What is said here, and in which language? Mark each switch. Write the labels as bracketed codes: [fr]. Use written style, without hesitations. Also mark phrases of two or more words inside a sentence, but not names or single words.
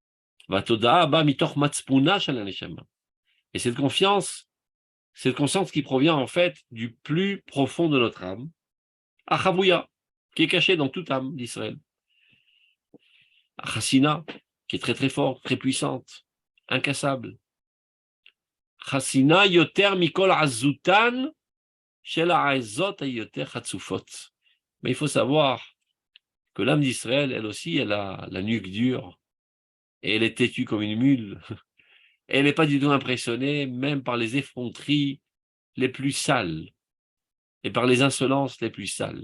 [fr] Et cette conscience qui provient en fait du plus profond de notre âme, Achavouya, qui est caché dans toute âme d'Israël. Chassina, qui est très très forte, très puissante, incassable. [he] חסינה יותר מכל עזותן של העזות היותר חצופות. [fr] Mais il faut savoir que l'âme d'Israël, elle aussi, elle a la nuque dure, et elle est têtue comme une mule. Elle n'est pas du tout impressionnée, même par les effronteries les plus sales, et par les insolences les plus sales.